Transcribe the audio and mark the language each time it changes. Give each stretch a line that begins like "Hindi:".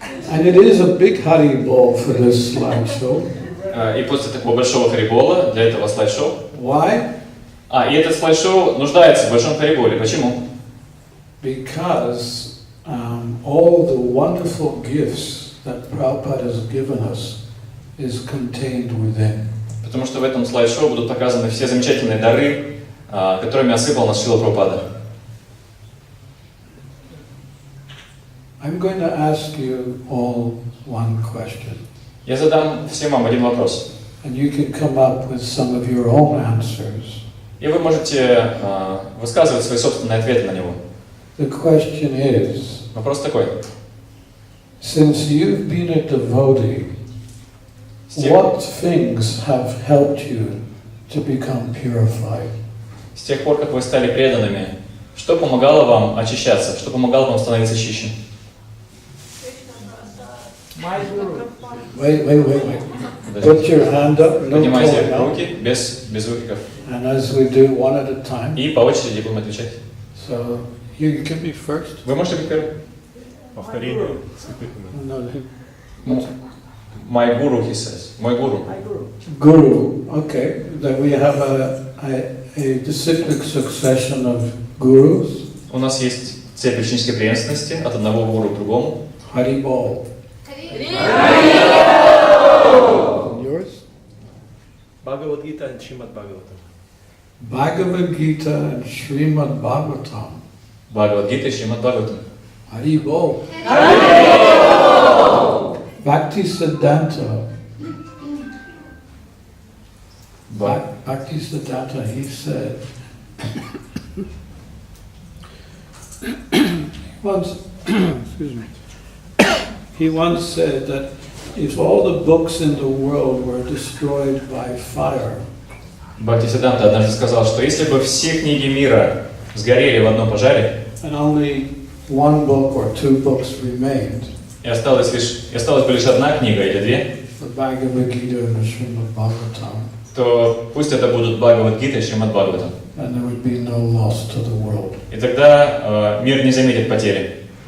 English: And it is a big Haribol for this slideshow.
Russian: И после такого большого харибола для этого слайд-шоу.
English: Why?
Russian: И этот слайд-шоу нуждается в большом хариболе. Почему?
English: Because all the wonderful gifts that Prabhupada has given us is contained within.
Russian: Потому что в этом слайд-шоу будут показаны все замечательные дары, которыми осыпал нас Шрила Прабхупада.
English: I'm going to ask you all one question.
Russian: Я задам всем вам один вопрос.
English: And you can come up with some of your own answers.
Russian: И вы можете высказывать свои собственные ответы на него.
English: The question is,
Russian: Вопрос такой.
English: since you've been a devotee, what things have helped you to become purified?
Russian: С тех пор, как вы стали преданными, что помогало вам очищаться, что помогало вам становиться чище?
English: Wait. Put your hand up. No
Russian: Поднимайте
English: calling out.
Russian: руки без выкриков.
English: And as we do one at a time,
Russian: И по очереди будем отвечать.
English: So you can be first.
Russian: Вы можете быть первым? Повторение.
English: No, My guru, he says.
Russian: Мой гуру.
English: Guru. Okay. Then we have a disciplic succession of gurus.
Russian: У нас есть цепь ученической преемственности от одного гуру к другому. Haribol.
English: Yours?
Russian: Бхагавад-гита и Шримад Бхагаватам.
English: Bhagavad Gita and Srimad Bhagavatam.
Russian: Бхагавад-гита и Шримад Бхагаватам. Haribol.
English: Bhakti Siddhanta. Bhakti Siddhanta, he said, he once said that if all the books in the world were destroyed by fire,
Russian: Бхактисиддханта однажды сказал, что если бы все книги мира сгорели в одном пожаре,
English: and only one book or two books remained,
Russian: и осталась бы лишь одна книга или две,
English: the Bhagavad Gita and the Srimad Bhagavatam,
Russian: то пусть это будут Бхагавад-гита и Шримад Бхагаватам.
English: and there would be no loss to the world.
Russian: И тогда мир не заметит потери.